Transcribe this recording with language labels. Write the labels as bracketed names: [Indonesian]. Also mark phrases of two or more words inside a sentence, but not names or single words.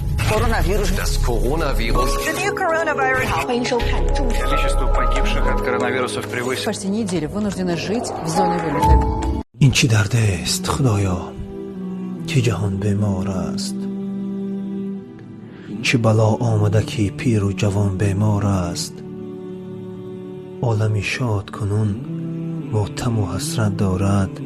[German] Das Coronavirus. [Russian] Количество погибших от коронавируса превысило. Почти неделю вынуждены жить в зоне вылета. [Tajik] این چی درد است خدایا که جهان بیمار است؟ چه بلا آمده که پیر و جوان بیمار است؟ عالمی شاد کنون ماتم و حسرت دارد.